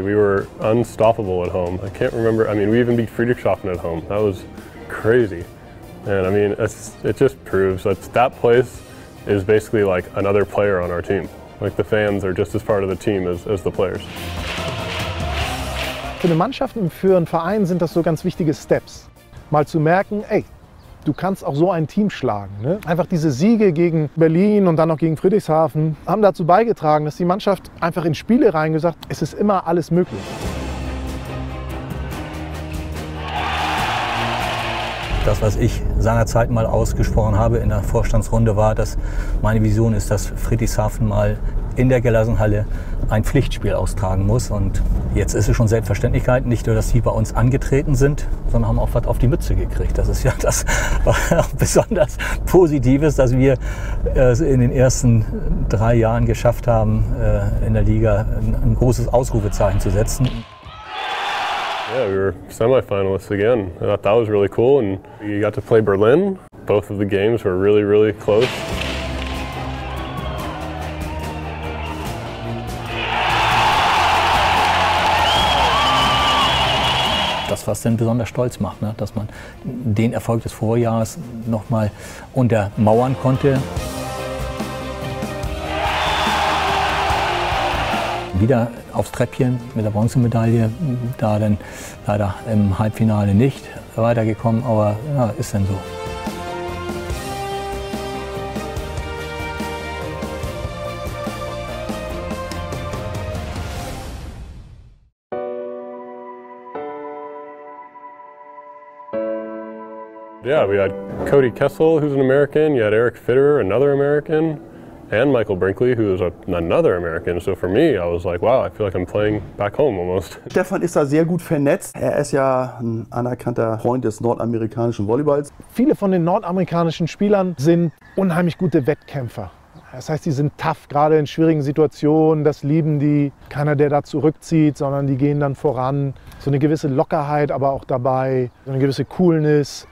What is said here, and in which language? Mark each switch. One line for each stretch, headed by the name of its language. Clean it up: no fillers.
English: We were unstoppable at home. I can't remember. I mean, we even beat Friedrichshafen at home. That was crazy. And I mean, it just proves that place is basically like another player on our team. Like the fans are just as part of the team as the players.
German: Für eine Mannschaft und für einen Verein sind das so ganz wichtige Steps. Mal zu merken, ey, du kannst auch so ein Team schlagen. Ne? Einfach diese Siege gegen Berlin und dann noch gegen Friedrichshafen haben dazu beigetragen, dass die Mannschaft einfach in Spiele reingesagt hat, es ist immer alles möglich. Das, was ich seinerzeit mal ausgesprochen habe in der Vorstandsrunde, war, dass meine Vision ist, dass Friedrichshafen mal in der Gellersenhalle ein Pflichtspiel austragen muss. Und jetzt ist es schon Selbstverständlichkeit, nicht nur, dass sie bei uns angetreten sind, sondern haben auch was auf die Mütze gekriegt. Das ist ja das besonders Positives, dass wir es in den ersten 3 Jahren geschafft haben, in der Liga ein großes Ausrufezeichen zu setzen.
English: Yeah, we were semifinalists again. I thought that was really cool, and we got to play Berlin. Both of the games were really, really close.
German: Das, was den besonders stolz macht, ne? Dass man den Erfolg des Vorjahres nochmal untermauern konnte. Wieder aufs Treppchen mit der Bronzemedaille, da dann leider im Halbfinale nicht weitergekommen, aber ja, ist dann so.
English: Yeah, we had Cody Kessel, who's an American. You had Eric Fitterer, another American, and Michael Brinkley, who is another American. So for me, I was like, wow, I feel like I'm playing back home almost.
German: Stefan ist da sehr gut vernetzt. Er ist ja ein anerkannter Freund des nordamerikanischen Volleyballs. Viele von den nordamerikanischen Spielern sind unheimlich gute Wettkämpfer. Das heißt, die sind tough, gerade in schwierigen Situationen, das lieben die. Keiner, der da zurückzieht, sondern die gehen dann voran. So eine gewisse Lockerheit, aber auch dabei, so eine gewisse Coolness.